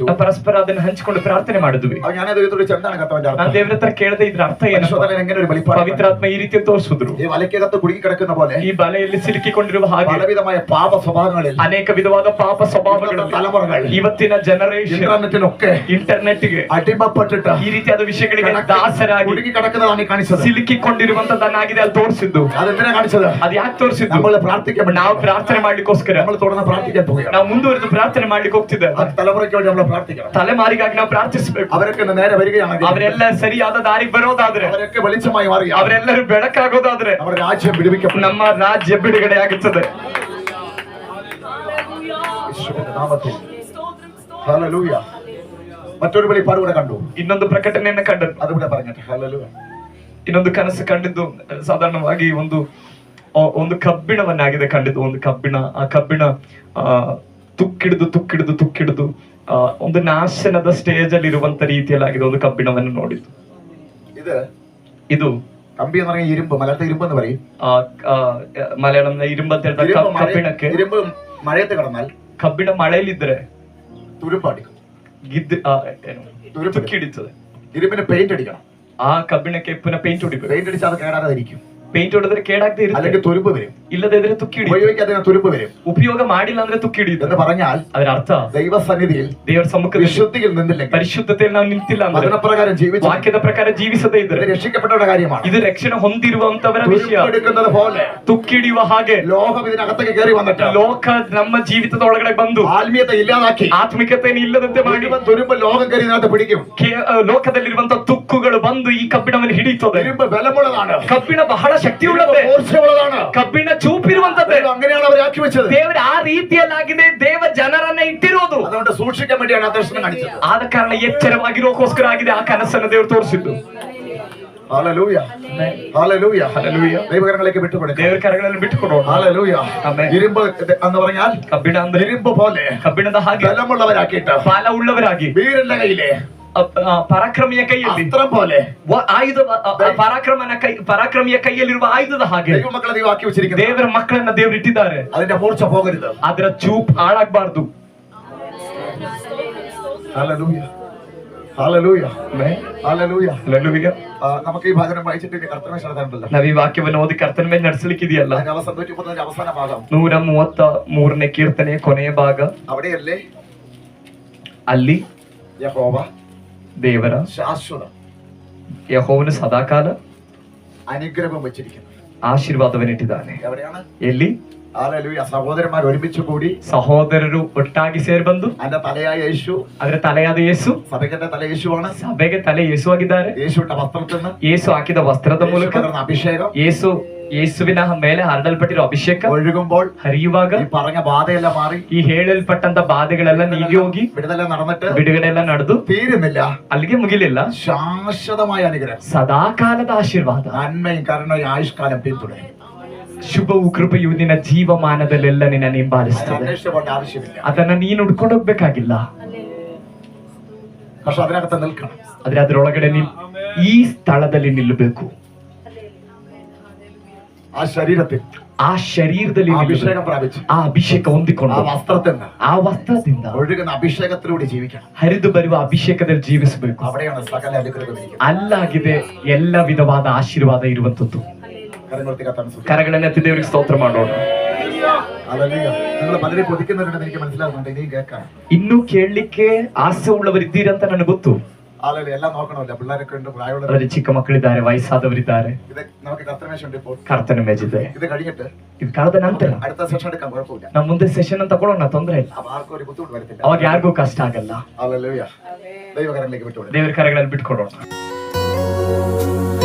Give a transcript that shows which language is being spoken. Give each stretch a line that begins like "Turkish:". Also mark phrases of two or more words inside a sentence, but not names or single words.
Kannada: ನಾವು ಪರಸ್ಪರ ಅದನ್ನ ಹಂಚಿಕೊಂಡು ಪ್ರಾರ್ಥನೆ ಮಾಡಿದ್ವಿ.
Malayalam: ಅವಾಗ ഞാനത് ദൈവത്തോട് ചെന്താണ് കർത്താവിന്റെ
Kannada: ನಾನು
Malayalam: അർത്ഥം.
Kannada: ದೇವರ ಹತ್ರ ಕೇಳದೆ ಇದ್ರ ಅರ್ಥ ಏನು?
Malayalam: പരിശുദ്ധാത്മാവ് എങ്ങനെ ഒരു വെളിപ്പാട്
Kannada: ಪವಿತ್ರಾತ್ಮ ಈ ರೀತಿ ತೋರಿಸಿದ್ರು.
Malayalam: ഈ വലയ്ക്കകത്ത് കുടുങ്ങി കിടക്കുന്ന പോലെ
Kannada: ಈ ಬಲೆಯಲ್ಲಿ ಸಿಲುಕಿಕೊಂಡಿರುವ ಹಾಗೆ
Malayalam: പലവിധമായ പാപ സ്വഭാവങ്ങളിൽ
Kannada: ಅನೇಕ ವಿಧವಾದ ಪಾಪ ಸ್ವಭಾವಗಳು
Malayalam: തലമുറകൾ
Kannada: ಇವತ್ತಿನ ಜನರೇಷನ್
Malayalam: ഇന്റർനെറ്റിനൊക്കെ
Kannada: ಇಂಟರ್ನೆಟ್ಗೆ
Malayalam: അടിമപ്പെട്ടിട്ട്
Kannada: ಈ ರೀತಿಯಾದ ವಿಷಯಗಳಿಗೆ ದಾಸರಾಗಿ
Malayalam: കുടുങ്ങി കിടക്കുന്നതാണ് ഈ കാണിച്ചത്.
Kannada: ಸಿಲುಕಿಕೊಂಡಿರುವಂತದನ್ನಾಗಿದೆ ಅಲ್ಲಿ ತೋರಿಸಿದ್ದು.
Malayalam: അതെന്തിനാ കാണിച്ചത്?
Kannada: ಅದು ಯಾಕೆ ತೋರಿಸಿದ್ದು?
Malayalam: നമ്മൾ പ്രാർത്ഥിക്കാൻ
Kannada: ನಾವು ಪ್ರಾರ್ಥನೆ ಮಾಡ್ಲಿಕ್ಕೋಸ್ಕರ
Malayalam: നമ്മൾ തുടർന്ന് പ്രാർത്ഥിക്കാൻ പോവുകയാണ്.
Kannada: ನಾವು ಮುಂದುವರೆದು ಪ್ರಾರ್ಥನೆ ಮಾಡ್ಲಿಕ್ಕೆ ಹೋಗ್ತಿದ್ದೆ.
Malayalam: ആ തലമുറയ്ക്ക് വേണ്ടി നമ്മൾ പ്രാർത്ഥിക്കണം.
Kannada: ತಲೆಮಾರಿಗಾಗಿ ನಾವು ಪ್ರಾರ್ಥಿಸಬೇಕು.
Malayalam: അവരൊക്കെ ഇന്ന് നേരെ വരികയാണെങ്കിൽ
Kannada: ಅವರೆಲ್ಲ ಸರಿಯಾದ ದಾರಿಗೆ ಬರೋದಾದ್ರೆ,
Malayalam: അവരൊക്കെ വെളിച്ചമായി മാറി
Kannada: ಅವರೆಲ್ಲರೂ ಬೆಳಕಾಗೋದಾದ್ರೆ
Malayalam: നമ്മുടെ രാജ്യം വിടുവിക്കപ്പെടും.
Kannada: ನಮ್ಮ ರಾಜ್ಯ ಬಿಡುಗಡೆ ಆಗುತ್ತದೆ.
Malayalam: യേശുവിന്റെ നാമത്തിൽ ഹല്ലേലൂയ. മറ്റൊരു വെളിപ്പാട് കൂടെ കണ്ടു.
Kannada: ಇನ್ನೊಂದು ಪ್ರಕಟಣೆಯನ್ನು ಕಂಡರು.
Malayalam: അതുകൂടെ പറഞ്ഞിട്ട് ഹല്ലേലൂയ.
Kannada: ಇನ್ನೊಂದು ಕನಸು ಕಂಡಿದ್ದು ಸಾಧಾರಣವಾಗಿ ಒಂದು ಕಬ್ಬಿಣವನ್ನಾಗಿದೆ ಕಂಡಿದ್ದು. ಒಂದು ಕಬ್ಬಿಣ, ಆ ಕಬ್ಬಿಣ ತುಕ್ಕಿಡಿದು ಒಂದು ನಾಶನದ ಸ್ಟೇಜ್ ಅಲ್ಲಿ ಇರುವಂತ ರೀತಿಯಲ್ಲಾಗಿದೆ ಒಂದು ಕಬ್ಬಿಣವನ್ನು ನೋಡಿದ್ದು. ಇದು
Malayalam: കമ്പി എന്ന് പറഞ്ഞാൽ ഇരുമ്പ്, മലയാളത്തെ ഇരുമ്പ് എന്ന് പറയും. മലയാളം ഇരുമ്പ്
Kannada: ಅಂತ ಹೇಳಿದ ಕಬ್ಬಿಣಕ್ಕೆ
Malayalam: ഇരുമ്പ് മഴയത്ത് കിടന്നാൽ
Kannada: ಕಬ್ಬಿಣ ಮಳೆಯಲ್ಲಿದ್ರೆ
Malayalam: തുരുമ്പടിക്കും,
Kannada: ತುಕ್ಕಿಡಿತದೆ.
Malayalam: ഇരുമ്പിന് പെയിന്റ് അടിക്കണം.
Kannada: ಆ ಕಬ್ಬಿಣಕ್ಕೆ ಪುನಃ ಪೇಂಟ್ ಹೊಡಿಬೇಕು.
Malayalam: പെയിന്റ് അടിച്ചാൽ അത് കേടാകാതിരിക്കും.
Kannada: ಪೇಂಟ್ ಹೊಡೆದ್ರೆ ಕೇಡಾಗದೆ ಇರುತ್ತೆ,
Malayalam: അല്ലെങ്കിൽ തുരുമ്പ് വരും.
Kannada: ಇಲ್ಲದೆ ಇದ್ರೆ ತುಕ್ಕಿ ಹಿಡಿಯುತ್ತೆ.
Malayalam: ഉപയോഗിക്കാതെ തുരുമ്പ് വരും.
Kannada: ಉಪಯೋಗ ಮಾಡಿಲ್ಲ ಅಂದ್ರೆ ತುಕ್ಕಿ ಹಿಡಿಯುತ್ತೆ
Malayalam: എന്ന് പറഞ്ഞാൽ
Kannada: ಅದರ ಅರ್ಥ
Malayalam: ദൈവസന്നിധിയിൽ
Kannada: ದೇವರ ಸಮ್ಮುಖದಲ್ಲಿ
Malayalam: വിശുദ്ധിയിൽ നിന്നില്ലെങ്കിൽ,
Kannada: ಪರಿಶುದ್ಧತೆಯಲ್ಲಿ ನಾವು ನಿಂತಿಲ್ಲ ಅಂದ್ರೆ,
Malayalam: വചനപ്രകാരം ജീവിച്ച്
Kannada: ವಾಕ್ಯದ ಪ್ರಕಾರ ಜೀವಿಸದೇ ಇದ್ರೆ
Malayalam: ഇത് രക്ഷിക്കപ്പെട്ടവരുടെ കാര്യമാണ്.
Kannada: ಇದು ರಕ್ಷಣೆ ಹೊಂದಿರುವಂತವರ ವಿಷಯ.
Malayalam: തുരുമ്പെടുക്കുന്നത് പോലെ
Kannada: ತುಕ್ಕಿಡಿಯುವ ಹಾಗೆ
Malayalam: ലോകം ഇതിനകത്തേക്ക് കയറി വന്നിട്ട്
Kannada: ಲೋಕ ನಮ್ಮ ಜೀವಿತದ ಒಳಗಡೆ ಬಂದು
Malayalam: ആത്മീയത്തെ ഇല്ലാതാക്കി
Kannada: ಆತ್ಮಿಕತೆಯನ್ನು ಇಲ್ಲದಂತೆ ಮಾಡಿ
Malayalam: മുഴുവൻ തുരുമ്പ് ലോകം കയറി ഇതിനകത്ത് പിടിക്കും.
Kannada: ಲೋಕದಲ್ಲಿರುವಂತ ತುಕ್ಕುಗಳು ಬಂದು ಈ ಕಬ್ಬಿಣವನ್ನು ಹಿಡಿಯುತ್ತದೆ.
Malayalam: ഇരുമ്പ് ബലമുള്ളതാണ്,
Kannada: ಕಬ್ಬಿಣ ಬಹಳ ಶಕ್ತಿಯುಳ್ಳದೆ,
Malayalam: ഊർജ്ജമുള്ളതാണ്.
Kannada: ಕಬ್ಬಿಣ ಚೂಪಿರುವಂತದ್ದೇ.
Malayalam: അങ്ങനെയാണ് അവർ ആക്കി വെച്ചത്.
Kannada: ದೇವರು ಆ ರೀತಿಯಲ್ಲಾಗಿದೆ ದೇವ ಜನರನ್ನ ಇಟ್ಟಿರೋದು.
Malayalam: അതുകൊണ്ട് സൂക്ഷിക്കാൻ വേണ്ടിയാണ് ആ ദർശനം കാണിച്ചത്.
Kannada: ಆದ ಕಾರಣ ಎಚ್ಚರವಾಗಿರೋಕೋಸ್ಕರ ಆಗಿದೆ ಆ ಕನಸನ್ನು ದೇವರು ತೋರಿಸಿದ್ದು.
Malayalam: ഹല്ലേലൂയ, ഹല്ലേലൂയ, ഹല്ലേലൂയ. ദൈവകരങ്ങളിലേക്ക് വിട്ടുകൊടുക്കുക.
Kannada: ದೇವರ ಕರಗಳಲ್ಲಿ ಬಿಟ್ಟುಕೊಡೋಣ.
Malayalam: ഹല്ലേലൂയ.
Kannada: ಆಮೆನ್.
Malayalam: ഇരുമ്പ് എന്ന് പറഞ്ഞാൽ
Kannada: ಕಬ್ಬಿಣ ಅಂದ್ರೆ
Malayalam: ഇരുമ്പ് പോലെ
Kannada: ಕಬ್ಬಿಣದ ಹಾಗೆ
Malayalam: ബലമുള്ളവരാക്കിയിട്ട്
Kannada: ಬಾಲ ಉಳ್ಳವರಾಗಿ,
Malayalam: വീരന്റെ കയ്യിലെ
Kannada: ಪರಾಕ್ರಮಿಯ ಕೈಯಲ್ಲಿ
Malayalam: അസ്ത്രം പോലെ
Kannada: ಆಯುಧ, ಪರಾಕ್ರಮಿಯ ಕೈಯಲ್ಲಿರುವ ಆಯುಧದ ಹಾಗೆ
Malayalam: ദൈവമക്കളെ ദൈവം ആക്കി വെച്ചിരിക്കുന്നത്.
Kannada: ದೇವರ ಮಕ್ಕಳನ್ನ ದೇವರು ಇಟ್ಟಿದ್ದಾರೆ.
Malayalam: അതിന്റെ മൂർച്ച പോകരുത്.
Kannada: ಅದರ ಚೂಪ್ ಹಾಳಾಗಬಾರ್ದು.
Malayalam: ഹല്ലേലൂയ, ഹല്ലേലൂയ, ഹല്ലേലൂയ.
Kannada: ಹಲ್ಲೆಲೂಯಾ.
Malayalam: നമുക്ക് ഈ ഭാഗം വായിച്ചിട്ട് കർത്തവ്യം നടത്താനുണ്ടല്ലോ.
Kannada: ನಾವ್ ಈ ವಾಕ್ಯವನ್ನು ಓದಿ ಕರ್ತನ ಮೇಲೆ ನಡೆಸಲಿಕ್ಕಿದೆಯಲ್ಲ.
Malayalam: അതിന്റെ അവസാനം 133 അവസാന ഭാഗം,
Kannada: 133ನೇ ಕೀರ್ತನೆ ಕೊನೆಯ ಭಾಗ.
Malayalam: അവിടെയല്ലേ
Kannada: ಅಲ್ಲಿ
Malayalam: യഹോവ
Kannada: ದೇವರ
Malayalam: ശാശ്വതം
Kannada: ಯೆಹೋವನು ಸದಾಕಾಲ
Malayalam: അനുഗ്രഹം വെച്ചിരിക്കുന്നത്.
Kannada: ಆಶೀರ್ವಾದವನ್ನಿಟ್ಟಿದ್ದಾನೆ.
Malayalam: എവിടെയാണ്?
Kannada: ಎಲ್ಲಿ?
Malayalam: ഹല്ലേലൂയ. സഹോദരന്മാർ ഒരുമിച്ച് കൂടി
Kannada: ಸಹೋದರರು ಒಟ್ಟಾಗಿ ಸೇರ್ಬಂದು,
Malayalam: അതിന്റെ തലയായ യേശു,
Kannada: ಅದರ ತಲೆಯಾದ ಯೇಸು,
Malayalam: സഭയ്ക്കന്റെ തല യേശുവാണ്.
Kannada: ಸಭೆಗೆ ತಲೆ ಯೇಸು ಆಗಿದ್ದಾರೆ.
Malayalam: യേശുവിന്റെ വസ്ത്രത്തിൽ നിന്ന്
Kannada: ಯೇಸು ಹಾಕಿದ ವಸ್ತ್ರದ ಮೂಲಕ
Malayalam: അഭിഷേകം
Kannada: ಯೇಸುವಿನ ಮೇಲೆ ಹರಡಲ್ಪಟ್ಟಿರೋ ಅಭಿಷೇಕ
Malayalam: ഒഴുകുമ്പോൾ
Kannada: ಹರಿಯುವಾಗ
Malayalam: ഈ പറഞ്ഞ ബാധയെല്ലാം മാറി,
Kannada: ಈ ಹೇಳಲ್ಪಟ್ಟಂತ ಬಾಧೆಗಳೆಲ್ಲ ನೀಗಿ ಹೋಗಿ
Malayalam: വിടുതലെല്ലാം നടന്നിട്ട്
Kannada: ಬಿಡುಗಡೆ ಎಲ್ಲ ನಡೆದು
Malayalam: തീരുന്നില്ല.
Kannada: ಅಲ್ಲಿಗೆ ಮುಗಿಲಿಲ್ಲ.
Malayalam: ശാശ്വതമായ അനുഗ്രഹം,
Kannada: ಸದಾಕಾಲದ ಆಶೀರ್ವಾದ,
Malayalam: നന്മയും കരുണയും ആയുഷ്കാലം പിന്തുടരും.
Kannada: ಶುಭವು ಕೃಪೆಯು ನಿನ್ನ ಜೀವಮಾನದಲ್ಲೆಲ್ಲ ನಿನ್ನ ಹಿಂಬಾಲಿಸ್ತದೆ.
Malayalam: അന്വേഷിച്ചു പോകേണ്ട ആവശ്യമില്ല.
Kannada: ಅದನ್ನ ನೀನು ಹುಡ್ಕೊಂಡು ಹೋಗ್ಬೇಕಾಗಿಲ್ಲ.
Malayalam: പക്ഷെ അതിനകത്ത് നിൽക്കണം.
Kannada: ಆದ್ರೆ ಅದರೊಳಗಡೆ ಈ ಸ್ಥಳದಲ್ಲಿ ನಿಲ್ಲಬೇಕು.
Malayalam: ആ ശരീരത്തിൽ,
Kannada: ಆ ಶರೀರದಲ್ಲಿ
Malayalam: അഭിഷേകം പ്രാപിച്ചു,
Kannada: ಆ ಅಭಿಷೇಕ ಹೊಂದಿಕೊಂಡು
Malayalam: ആ വസ്ത്രത്തിൽ നിന്ന്,
Kannada: ಆ ವಸ್ತ್ರದಿಂದ
Malayalam: ഒഴുകുന്ന അഭിഷേകത്തിലൂടെ ജീവിക്കണം.
Kannada: ಹರಿದು ಬರುವ ಅಭಿಷೇಕದಲ್ಲಿ ಜೀವಿಸಬೇಕು.
Malayalam: അവിടെയാണ് സകല അനുഗ്രഹം.
Kannada: ಅಲ್ಲಾಗಿದೆ ಎಲ್ಲ ವಿಧವಾದ ಆಶೀರ್ವಾದ ಇರುವಂತದ್ದು. കരകളെന്നെത്തി ದೇವರಿಗೆ ಸ್ತೋತ್ರ ಮಾಡೋಣ.
Malayalam: നിങ്ങൾ പലരും കൊതിക്കുന്നുണ്ടെന്ന് എനിക്ക് മനസ്സിലാകുന്നുണ്ട്. ഇനിയും കേൾക്കാം.
Kannada: ಇನ್ನೂ ಕೇಳಲಿಕ್ಕೆ ಆಸೆ ಉಳ್ಳವರಿದ್ದೀರಂತ ನನಗೆ ಗೊತ್ತು.
Malayalam: എല്ലാം നോക്കണമല്ലോ. പിള്ളേരൊക്കെ ഉണ്ട്, പ്രായമുള്ള
Kannada: ಅದರಲ್ಲಿ ಚಿಕ್ಕ ಮಕ್ಕಳಿದ್ದಾರೆ, ವಯಸ್ಸಾದವರಿದ್ದಾರೆ.
Malayalam: ഇത് നമുക്ക് കർത്തമേശുണ്ട്. ഇപ്പോൾ
Kannada: ಕರ್ತನ ಮೇಜಿದೆ.
Malayalam: ഇത് കഴിഞ്ഞിട്ട്
Kannada: ಇದು ಕಳೆದ ನಂತರ
Malayalam: അടുത്ത സെഷൻ എടുക്കാൻ കുഴപ്പമില്ല.
Kannada: ನಾವು ಮುಂದೆ ಸೆಷನ್ ಅಂತ ತಗೊಳ್ಳೋಣ, ತೊಂದರೆ ಇಲ್ಲ.
Malayalam: അപ്പൊ ആർക്കും ഒരു ബുദ്ധിമുട്ട് വരത്തില്ല.
Kannada: ಅವಾಗ ಯಾರಿಗೂ ಕಷ್ಟ ಆಗಲ್ಲ.
Malayalam: ഹല്ലേലൂയ. ദൈവകരങ്ങളിലേക്ക് വിട്ടുകൊടുക്കുക.
Kannada: ದೇವರ ಕರಗಳಲ್ಲಿ ಬಿಟ್ಕೊಡೋಣ.